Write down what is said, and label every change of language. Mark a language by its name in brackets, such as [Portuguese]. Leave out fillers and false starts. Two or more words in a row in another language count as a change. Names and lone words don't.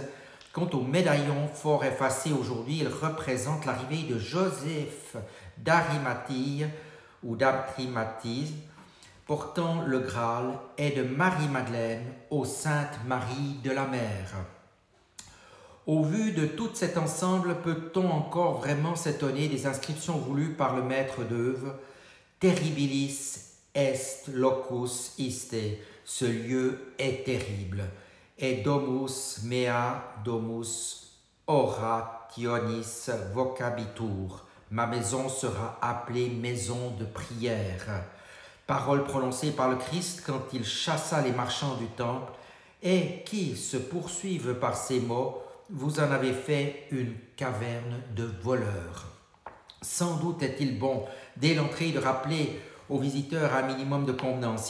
[French] Quant au médaillon fort effacé aujourd'hui, il représente l'arrivée de Joseph d'Arimathie ou d'Arimathie, portant le Graal, et de Marie-Madeleine aux Sainte Marie de la Mer. Au vu de tout cet ensemble, peut-on encore vraiment s'étonner des inscriptions voulues par le maître d'œuvre? [Latin] Terribilis est locus iste, [French] ce lieu est terrible. [Latin] Et domus mea domus orationis vocabitur, [French] ma maison sera appelée maison de prière. Paroles prononcées par le Christ quand il chassa les marchands du temple et qui se poursuivent par ces mots: vous en avez fait une caverne de voleurs. Sans doute est-il bon, dès l'entrée, de rappeler aux visiteurs un minimum de convenance.